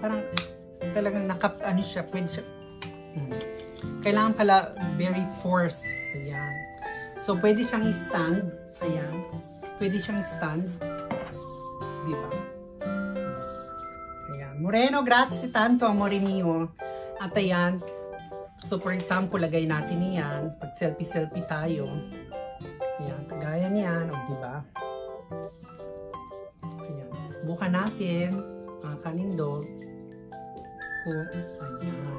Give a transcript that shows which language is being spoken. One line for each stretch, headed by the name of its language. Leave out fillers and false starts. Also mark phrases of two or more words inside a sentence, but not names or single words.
Filipino: Parang talagang ano siya. Pwede siya. Kailangan pala
English: very force.
Filipino: Ayan. So, pwede siyang i-stand. Ayan. Pwede siyang stand. Diba? Ayan.
Italian: Moreno, grazie tanto, amore mio.
Filipino: At ayan. So,
English: for example,
Filipino: lagay natin yan. Pag selfie-selfie tayo. Ayan. Kagaya niyan. O, diba? Ayan. Subukan natin. Mga kalindog. Kung, ayan.